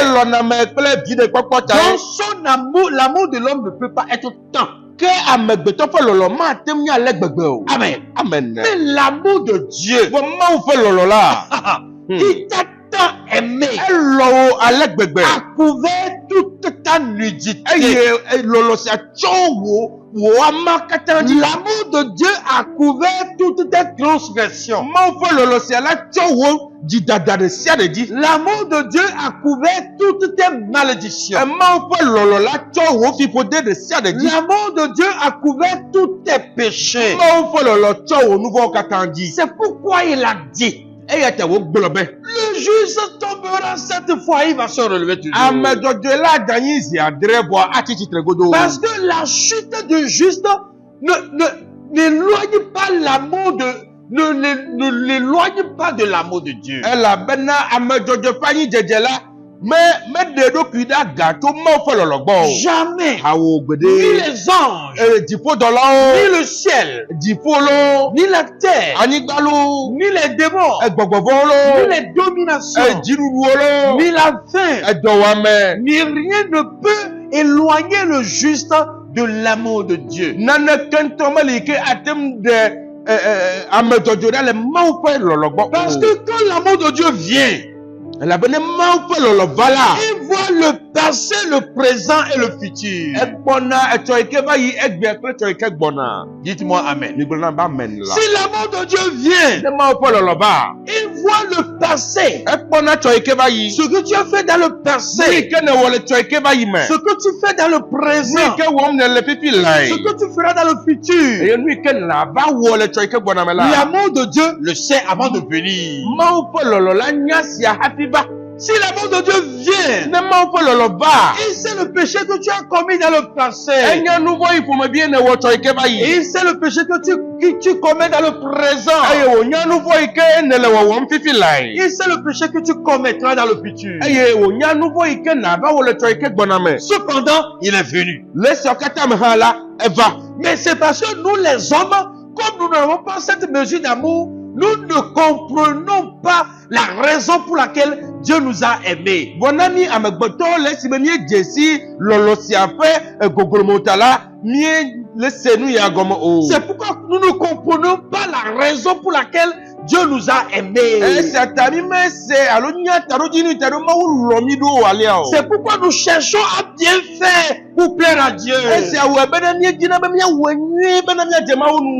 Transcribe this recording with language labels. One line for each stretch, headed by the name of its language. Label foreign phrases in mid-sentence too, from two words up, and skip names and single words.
Ewe: elɔna me kple viɖekpɔkpɔ ta
French: Donc son amour, l'amour de l'homme ne peut pas être tant.
Ewe: ke amegbetɔ ƒe lɔlɔ mate ŋu ale gbegbe o. Amen. Amen.
French: Mais l'amour de Dieu,
Ewe: Vɔ Mawu ƒe lɔlɔ la
French: il t'a tant aimé,
Ewe: elɔ wo ale gbegbe
French: a couvert toute ta nudité.
Ewe: eye lɔlɔ sia tsɔ wò ama katã dzi.
French: L'amour de Dieu a couvert toutes tes transgressions.
Ewe: Mawu ƒe lɔlɔ sia la tsɔ wò dzidada ɖe sia ɖe dzi.
French: L'amour de Dieu a couvert toutes tes malédictions.
Ewe: Mawu ƒe lɔlɔ la tsɔ wò fiƒode ɖe sia ɖe dzi.
French: L'amour de Dieu a couvert tous tes péchés.
Ewe: Mawu ƒe lɔlɔ tsɔ wò nu vɔwo katã dzi.
French: C'est pourquoi il a dit,
Ewe: Eya ta wogblɔ be
French: le juste tombera cette fois, il va se relever toujours.
Ewe: ame dzɔdzɔe la da anyi zi adre vɔa atsi tsitre godoo.
French: Parce que la chute du juste n'éloigne pas l'amour ne l'éloigne pas de l'amour de Dieu.
Ewe: Elabena ame dzɔdzɔe ƒe anyidzedze la meɖe eɖokui ɖe aga tso Mawu ƒe lɔlɔ gbɔ o.
French: Jamais.
Ewe: Awo
French: Ni
Ewe: gbede.
French: les anges,
Ewe: Dziƒodɔlawo,
French: ni le ciel,
Ewe: dziƒo lo,
French: ni la terre,
Ewe: anyigba lo,
French: ni les démons,
Ewe: gbɔgbɔvɔwo
French: ni
Ewe: lo,
French: les dominations,
Ewe: dziɖuɖuwo lo,
French: ni la faim,
Ewe: edɔwame.
French: ni rien ne peut éloigner le juste de l'amour de Dieu.
Ewe: Nane kentɔ meli ke ate ŋu ɖe ame dzɔdzɔe ɖa le Mawu ƒe lɔlɔ gbɔ
French: Parce
Ewe: o.
French: que quand l'amour de Dieu vient,
Ewe: Elabena Mawu ƒe lɔlɔ va la.
French: il voit le passé, le présent et le futur.
Ewe: Ekpɔna etsɔ yi ke va yi egbea kple etsɔ yi ke gbɔna.
French: Dites-moi Amen.
Ewe: Migblɔ na be amen la.
French: Si l'amour de Dieu vient,
Ewe: Ne Mawu ƒe lɔlɔ va.
French: il voit le passé,
Ewe: Ekpɔna etsɔ yi ke va yi.
French: ce que tu as fait dans le
Ewe: Nu yi
French: passé,
Ewe: ke ne wɔ le etsɔ yi ke va yi me.
French: ce que tu fais dans le
Ewe: Nu yi
French: présent,
Ewe: ke wɔm ne le fifi lae.
French: ce que tu feras dans le futur.
Ewe: Eye nu yi ke na va wɔ le etsɔ yi ke gbɔna me la.
French: L'amour de Dieu le sait avant de venir.
Ewe: Mawu ƒe lɔlɔ la nya sia hafi va.
French: Si l'amour de Dieu vient,
Ewe: Ne Mawu ƒe lɔlɔ va.
French: il sait le péché que tu as commis dans le passé.
Ewe: Enya nu vɔ yi ƒomebie ne wɔ etsɔ yi ke va
French: Et
Ewe: yi.
French: il sait le péché que tu commets dans le présent.
Ewe: Eye wònya nu vɔ yi ke ne le wɔwɔm fifi lae.
French: Il sait le péché que tu commettras dans le futur.
Ewe: Eye wònya nu vɔ yi ke na va wɔ le etsɔ yi ke gbɔna me.
French: Cependant, il est venu.
Ewe: Le esiawo katã me hã la eva.
French: Mais c'est parce que nous, les hommes, comme nous n'avons pas cette mesure d'amour, nous ne comprenons pas la raison pour laquelle Dieu nous a aimés.
Ewe: Vɔna mi amegbetɔwo le esime míedze si lɔlɔ sia ƒe goglomo la mie le se nu ya gɔme o.
French: C'est pourquoi nous ne comprenons pas la raison pour laquelle Dieu nous a aimés.
Ewe: Esia ta mi me se alo nya taɖodzinu ta ɖo Mawu lɔ mi ɖo alea o.
French: C'est pourquoi nous cherchons à bien faire pour plaire à Dieu.
Ewe: Esia wɔe bena míedzina be míawɔe nyuie bena míadze Mawu nu.